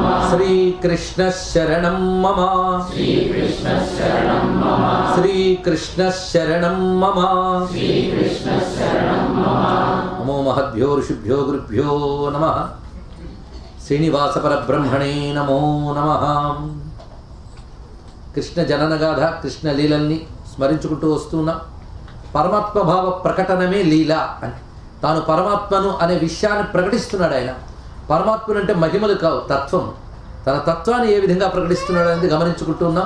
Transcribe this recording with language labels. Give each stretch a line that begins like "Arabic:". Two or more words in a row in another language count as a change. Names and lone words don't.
Sanskrit: श्री कृष्ण शरणं मम। श्री कृष्ण शरणं मम। श्री कृष्ण शरणं मम। श्री कृष्ण शरणं मम। नमो महद्भ्यो ऋषिभ्यो गुरुभ्यो नमः। श्रीनिवास परब्रह्मणे नमो नमः।
Telugu: కృష్ణ జననగాథ కృష్ణ లీలల్ని స్మరించుకుంటూ వస్తున్నా. పరమాత్మ భావ ప్రకటనమే లీల అని, తాను పరమాత్మను అనే విషయాన్ని ప్రకటిస్తున్నాడు ఆయన. పరమాత్మను అంటే మహిమలు కావు, తత్వం. తన తత్వాన్ని ఏ విధంగా ప్రకటిస్తున్నాడు అనేది గమనించుకుంటున్నాం.